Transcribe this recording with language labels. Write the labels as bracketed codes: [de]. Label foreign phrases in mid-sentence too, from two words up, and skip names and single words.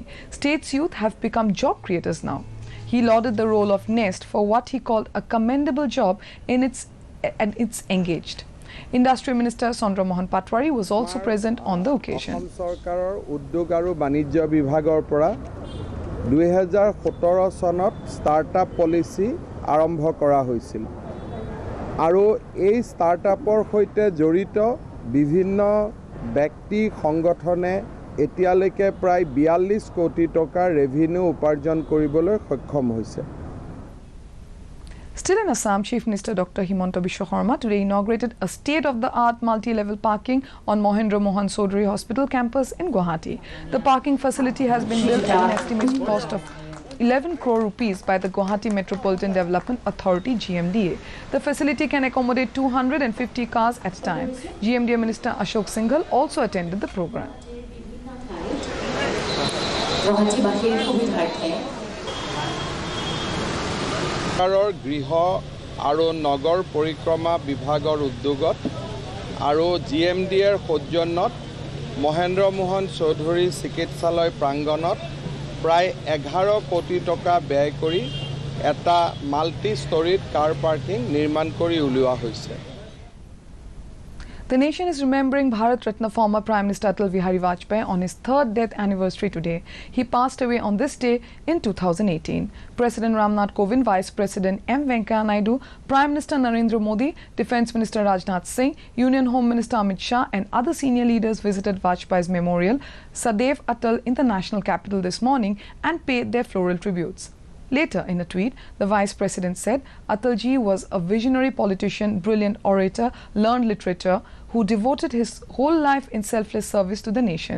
[en] State's youth have become job creators now. He lauded the role of Nest for what he called a commendable job and it's engaged. Industry Minister Sondra Mohan Patwari was also present on the occasion. [as] 2017 চনত [en] startup policy [as] আৰম্ভ কৰা হৈছিল আৰু এই startupৰ সৈতে জড়িত বিভিন্ন ব্যক্তি সংগঠনে এতিয়ালৈকে প্ৰায় 42 কোটি টকা ৰেভিনিউ উপাৰ্জন কৰিবলৈ সক্ষম হৈছে। [en] Still in Assam, Chief Minister Dr. Himanta Biswa Sarma today inaugurated a state-of-the-art multi-level parking on Mahendra Mohan Sodri Hospital campus in Guwahati. The parking facility has been built at an estimated cost of 11 crore rupees by the Guwahati Metropolitan Development Authority (GMDA). The facility can accommodate 250 cars at a time. GMDA Minister Ashok Singhal also attended the program. [as] গৃহ আৰু নগৰ পৰিক্ৰমা বিভাগৰ উদ্যোগত আৰু জিএমডিএৰ সৌজন্যত মহেন্দ্ৰ মোহন চৌধুৰী চিকিৎসালয় প্ৰাংগণত প্ৰায় 11 কোটি টকা ব্যয় কৰি এটা [en] multi storied car parking [as] নিৰ্মাণ কৰি উলিওৱা হৈছে। [en] The nation is remembering Bharat Ratna former Prime Minister Atal Bihari Vajpayee on his 3rd death anniversary today. He passed away on this day in 2018. President Ramnath Kovind, Vice President M. Venkaiah Naidu, Prime Minister Narendra Modi, Defence Minister Rajnath Singh, Union Home Minister Amit Shah and other senior leaders visited Vajpayee's memorial, Sadaiv Atal, in the national capital this morning and paid their floral tributes. Later, in a tweet, the Vice President said Atalji was a visionary politician, brilliant orator, learned literature, who devoted his whole life in selfless service to the nation.